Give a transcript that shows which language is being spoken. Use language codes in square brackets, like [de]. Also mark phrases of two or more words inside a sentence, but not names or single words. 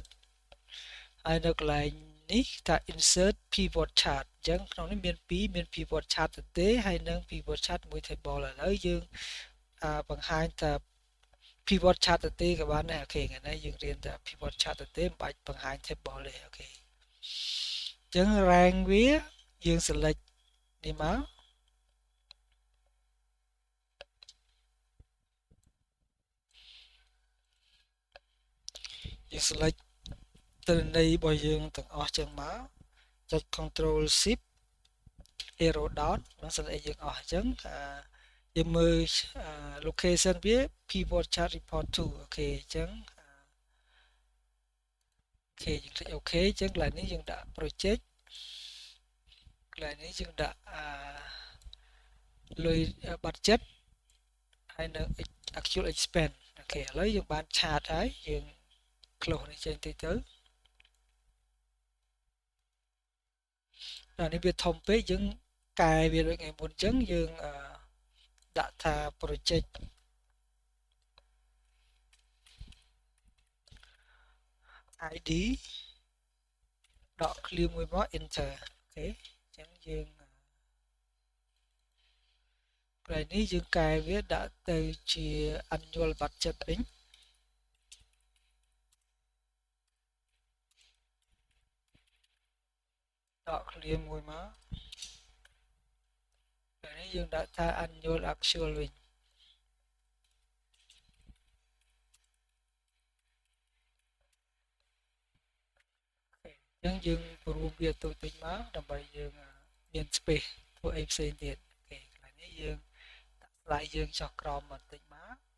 [km] ហើយនៅកន្លែងនេះថា [en] insert pivot chart [km] អញ្ចឹងក្នុងនេះមាន2មាន [en] pivot chart [km] ទទេហើយនិង [en] pivot chart [km] មួយ table ឥឡូវយើងបង្ហាញថា [en] pivot chart [km] ទទេក៏បានដែរអូខេថ្ងៃនេះយើងរៀនតែ [en] pivot chart [km] ទទេមិនបាច់បង្ហាញ table ទេអូខេអញ្ចឹង rank វាយើង select នេះមក យើង select ទិន្នន័យរបស់យើងទាំងអស់ចឹងមកចុច [en] control shift arrow down [km] នឹង select យើងអស់អញ្ចឹងយើងមើល location វា [en] pivot chart report to [km] អូខេអញ្ចឹងអូខេយើង click អូខេអញ្ចឹងកន្លែងនេះយើងដាក់ project កន្លែងនេះយើងដាក់ លុយ budget ហើយនៅ [en] actual expense [km] អូខេឥឡូវយើងបាន chart ហើយយើង close នេះចេញតិចទៅនេះវាធំពេកយើងកែវាដូចថ្ងៃមុនអញ្ចឹងយើងដាក់ថា project ID ដក clear មួយមក enter អូខេអញ្ចឹងយើងកន្លែងនេះយើងកែវាដាក់ទៅជា [en] annual budget [km] វិញ ដក clear មួយមកកន្លែងនេះយើងដាក់ថា [en] annual actual [km] វិញអញ្ចឹងយើងព្រមវាទៅតិចមកដើម្បីយើងមាន space ធ្វើអីផ្សេងទៀតអូខេកន្លែងនេះយើងដាក់ slide យើងចុះក្រោមបន្តិចមក